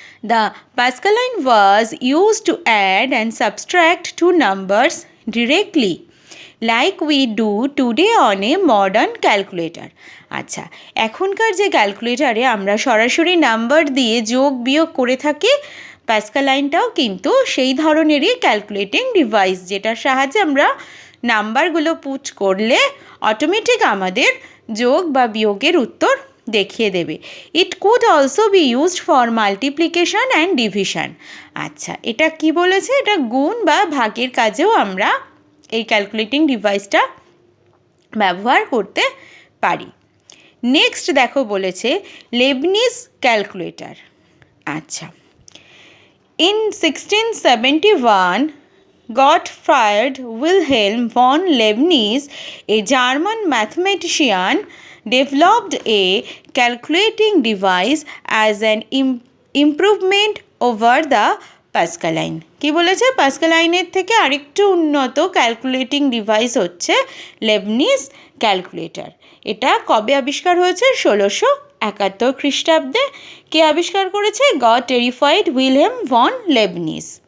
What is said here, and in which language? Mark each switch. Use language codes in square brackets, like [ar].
[en] The Pascaline was used to add and subtract two numbers directly like we do today on a modern calculator. [bn] আচ্ছা, এখনকার যে ক্যালকুলেটারে আমরা সরাসরি number দিয়ে যোগ বিয়োগ করে থাকি, পাস্কালাইনটাও কিন্তু সেই ধরনেরই ক্যালকুলেটিং ডিভাইস, যেটার সাহায্যে আমরা নাম্বারগুলো পুট করলে অটোমেটিক আমাদের যোগ বা বিয়োগের উত্তর দেখিয়ে দেবে। [en] It could also be used for multiplication and division. [bn] আচ্ছা, এটা কি বলেছে? এটা গুণ বা ভাগের কাজেও আমরা এই ক্যালকুলেটিং ডিভাইসটা ব্যবহার করতে পারি। নেক্সট দেখো বলেছে লেবনিজ ক্যালকুলেটর। [en] আচ্ছা, in 1671 Gottfried Wilhelm von Leibniz, a German mathematician, developed a calculating device as an improvement over the Pascaline. [bn] কি বলেছে? পাস্কালাইনের থেকে আরেকটু উন্নত ক্যালকুলেটিং ডিভাইস হচ্ছে লেবনিজ ক্যালকুলেটর। এটা কবে আবিষ্কার হয়েছে? 1671 খ্রিস্টাব্দে। কে আবিষ্কার করেছে? গটফ্রাইড উইলহেম ভন লেবনিজ।